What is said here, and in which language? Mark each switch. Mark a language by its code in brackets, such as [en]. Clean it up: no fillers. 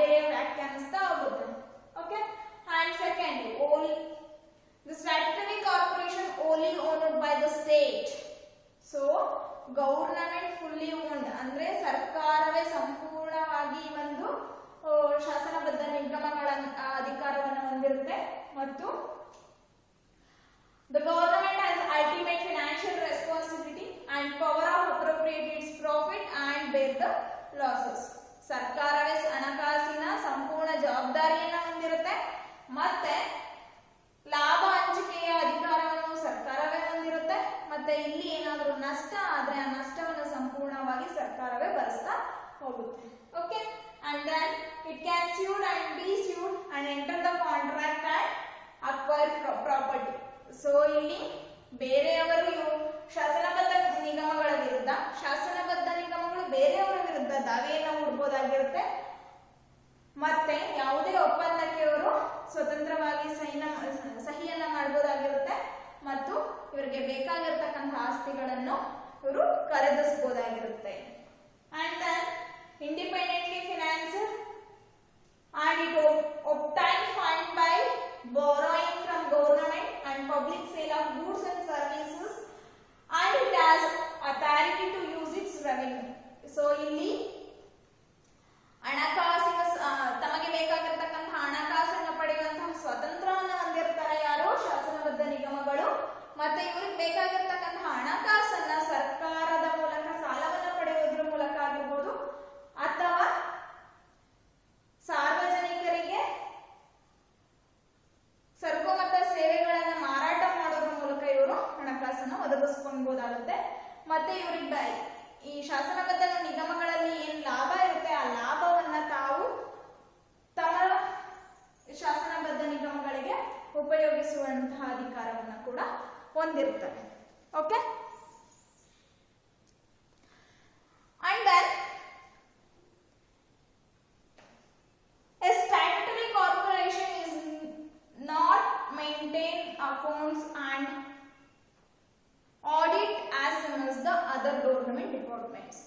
[kn] ವ್ಯಾಖ್ಯಾನಿಸ್ತಾ ಹೋಗುತ್ತೆ. [en] Okay, and second only the statutory corporation only owned by the state. [kn] So [en] government fully owned [kn] ಅಂದ್ರೆ ಸರ್ಕಾರವೇ ಸಂಪೂರ್ಣವಾಗಿ ಒಂದು ಶಾಸನಬದ್ಧ ನಿಗಮಗಳ ಅಧಿಕಾರವನ್ನು ಹೊಂದಿರುತ್ತೆ. [en] ಮತ್ತು the government has ultimate financial responsibility and power of appropriate its profit and bear the losses. [kn] ಸರ್ಕಾರವೇ ಹಣಕಾಸಿನ ಸಂಪೂರ್ಣ ಜವಾಬ್ದಾರಿಯನ್ನು ಹೊಂದಿರುತ್ತೆ ಮತ್ತೆ ಲಾಭ ಹಂಚಿಕೆಯ ಅಧಿಕಾರವನ್ನು ಸರ್ಕಾರವೇ ಹೊಂದಿರುತ್ತೆ. ಮತ್ತೆ ಇಲ್ಲಿ ಏನಾದರೂ ನಷ್ಟ ಆದ್ರೆ ಆ ನಷ್ಟವನ್ನು ಸಂಪೂರ್ಣವಾಗಿ ಸರ್ಕಾರವೇ ಭರಿಸ್ತಾ ಹೋಗುತ್ತೆ. [en] Okay, and then it can sue and be sued and enter the contract and acquire property. [kn] So ಇಲ್ಲಿ ಬೇರೆಯವರು ಶಾಸನಬದ್ಧ ನಿಗಮಗಳ ವಿರುದ್ಧ ಶಾಸನಬದ್ಧ ನಿಗಮಗಳು ಬೇರೆಯವರ ವಿರುದ್ಧ ದಾವೆಯನ್ನು ಹೂಡಬಹುದಾಗಿರುತ್ತೆ. ಮತ್ತೆ ಯಾವುದೇ ಒಪ್ಪಂದಕ್ಕೆ ಅವರು ಸ್ವತಂತ್ರವಾಗಿ ಸಹಿಯನ್ನ ಮಾಡಬಹುದಾಗಿರುತ್ತೆ ಮತ್ತು ಇವರಿಗೆ ಬೇಕಾಗಿರತಕ್ಕಂತ ಆಸ್ತಿಗಳನ್ನು ಇವರು ಖರೀದಿಸಬಹುದಾಗಿರುತ್ತೆ. [en] And then independently finance and it obtained fund by borrowing from government and public sale of goods and services and it has authority to use its revenue. [kn] So ಇಲ್ಲಿ ಹಣಕಾಸಿನ ತಮಗೆ ಬೇಕಾಗಿರತಕ್ಕಂತ ಹಣಕಾಸನ್ನು ಪಡೆಯುವಂತಹ ಸ್ವತಂತ್ರವನ್ನು ಹೊಂದಿರ್ತಾರೆ ಯಾರು ಶಾಸನಬದ್ಧ ನಿಗಮಗಳು. ಮತ್ತೆ ಇವರಿಗೆ ಬೇಕಾಗಿರತಕ್ಕಂತ ಹಣಕಾಸನ್ನ ಸರ್ಕಾರದ ಮೂಲಕ ಸಾಲವನ್ನು ಪಡೆಯುವುದರ ಮೂಲಕ ಆಗಿರ್ಬೋದು ಅಥವಾ ಸಾರ್ವಜನಿಕರಿಗೆ ಸರಕು ಮತ್ತು ಸೇವೆಗಳನ್ನು ಮಾರಾಟ ಮಾಡೋದ್ರ ಮೂಲಕ ಇವರು ಹಣಕಾಸನ್ನು ಒದಗಿಸಿಕೊಳ್ಳಬಹುದಾಗುತ್ತೆ. ಮತ್ತೆ ಇವರಿಗೆ ಈ ಶಾಸನಬದ್ಧ ನಿಗಮಗಳಲ್ಲಿ ಏನ್ ಲಾಭ ಇರುತ್ತೆ ಆ ಲಾಭವನ್ನ ತಾವು ತಮ್ಮ ಶಾಸನಬದ್ಧ ನಿಗಮಗಳಿಗೆ ಉಪಯೋಗಿಸುವಂತಹ ಅಧಿಕಾರವನ್ನ ಕೂಡ ಹೊಂದಿರ್ತಾರೆ. [en] Okay, and then a statutory corporation is not maintain accounts and audit as soon as the other government departments.